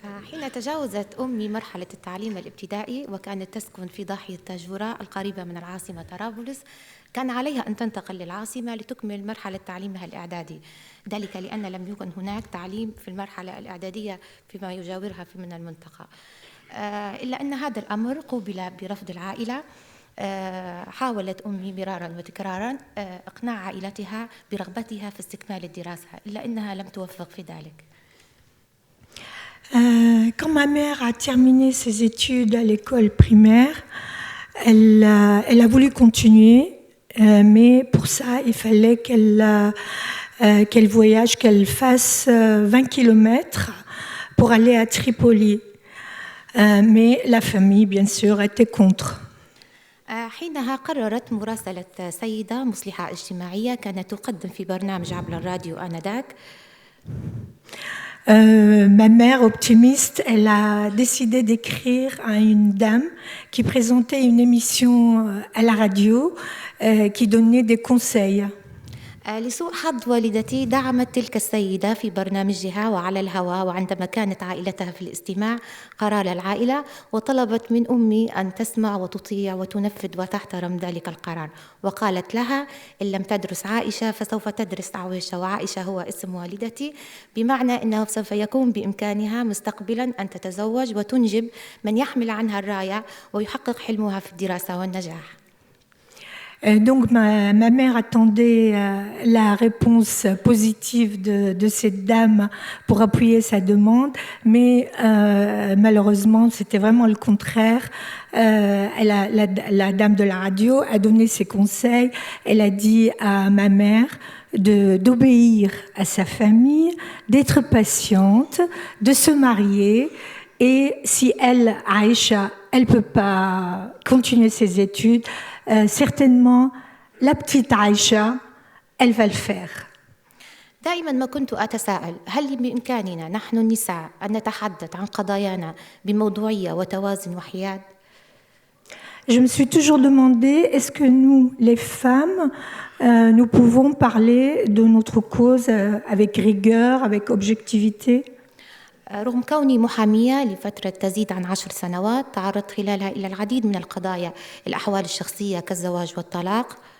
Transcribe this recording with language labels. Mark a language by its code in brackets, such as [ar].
[ar] حين تجاوزت أمي مرحلة التعليم الابتدائي وكانت تسكن في ضاحية تاجورا القريبة من العاصمة طرابلس، كان عليها أن تنتقل للعاصمة لتكمل مرحلة تعليمها الإعدادي، ذلك لأن لم يكن هناك تعليم في المرحلة الإعدادية فيما يجاورها من المنطقة. إلا أن هذا الأمر قوبل برفض العائلة. حاولت أمي مرارا وتكرارا إقناع عائلتها برغبتها في استكمال الدراسة، إلا أنها لم توفق في ذلك. [fr] Quand ma mère a terminé ses études à l'école primaire, elle a voulu continuer, mais pour ça, il fallait qu'elle voyage, qu'elle fasse 20 km pour aller à Tripoli. Mais la famille, bien sûr, était contre. [ar] حينها قررت مراسلة سيدة مصلحة اجتماعية كانت تقدم في برنامج عبر الراديو آنذاك. [fr] Ma mère, optimiste, elle a décidé d'écrire à une dame qui présentait une émission à la radio qui donnait des conseils. [ar] لسوء حظ والدتي دعمت تلك السيدة في برنامجها وعلى الهواء، وعندما كانت عائلتها في الاستماع قرار العائلة، وطلبت من أمي أن تسمع وتطيع وتنفذ وتحترم ذلك القرار، وقالت لها إن لم تدرس عائشة فسوف تدرس عويشة، وعائشة هو اسم والدتي، بمعنى أنه سوف يكون بإمكانها مستقبلا أن تتزوج وتنجب من يحمل عنها الراية ويحقق حلمها في الدراسة والنجاح. [fr] Donc ma mère attendait la réponse positive de cette dame pour appuyer sa demande, mais malheureusement c'était vraiment le contraire. La dame de la radio a donné ses conseils. Elle a dit à ma mère d'obéir à sa famille, d'être patiente, de se marier. Et si elle, Aïcha, elle ne peut pas continuer ses études, certainement la petite Aïcha, elle va le faire. [ar] دائما ما كنت أتساءل هل بإمكاننا نحن النساء أن نتحدث عن قضايانا بموضوعية وتوازن وحياد؟ [fr] Je me suis toujours demandé, est-ce que nous, les femmes, nous pouvons parler de notre cause avec rigueur, avec objectivité? [ar] رغم كوني محامية لفترة تزيد عن 10 سنوات، تعرضت خلالها إلى العديد من القضايا، الأحوال الشخصية كالزواج والطلاق.